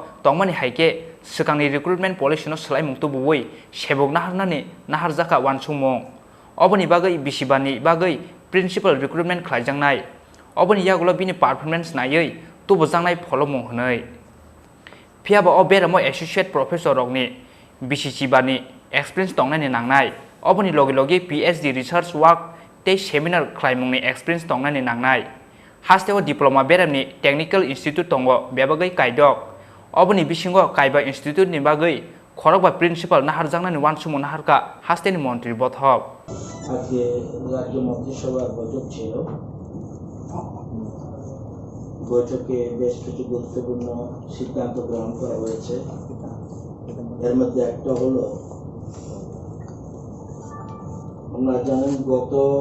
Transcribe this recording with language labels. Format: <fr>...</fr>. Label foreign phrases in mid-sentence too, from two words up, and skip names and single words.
<trp>tongmani haike sekangni</trp> <en>recruitment policy</en> <trp>no selaimung tubuoi sebok naharnani naharjaka wansukmung oboni bagai bisibani bagai principal recruitment khlaijangnai oboni yagulo bini performance nayoi tubujangnai pholomung hnai phiaba oberamo</trp> <en>associate professor</en> <trp>rokni bisicibani experience tongnani nangnai Oboni logi</trp> <en>PhD research work</en> <trp>te seminar klaimungni experience tongnani nangnai hasteo diploma beramni</trp> <en>technical institute</en> <trp>tongo bebagai kaidok oboni bisingo kaiba institute ni bagai khorokba principal naharjangnani Wansukmung Naharkha Hasteni Mantri Bothop</trp> <bn>আজকে রাজ্য মন্ত্রিসভার বৈঠক ছিল বৈঠকে বেশ কিছু গুরুত্বপূর্ণ সিদ্ধান্ত গ্রহণ করা হয়েছে এর মধ্যে একটা হলো আমরা জানেন গত</bn>